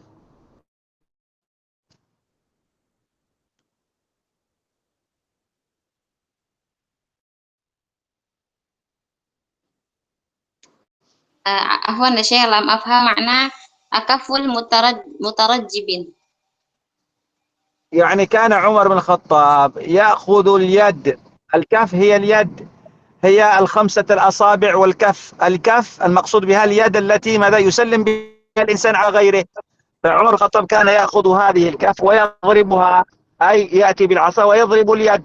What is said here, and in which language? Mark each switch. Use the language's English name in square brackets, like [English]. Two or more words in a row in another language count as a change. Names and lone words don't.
[Arabic] عفوا يا شيخ لم أفهم معنى أكف المترجبين. يعني كان عمر بن الخطاب يأخذ اليد، الكف هي اليد، هي الخمسة الأصابع والكف. الكف المقصود بها اليد التي ماذا يسلم بها الإنسان على غيره. فعمر بن الخطاب كان يأخذ هذه الكف ويضربها، أي يأتي بالعصا ويضرب اليد.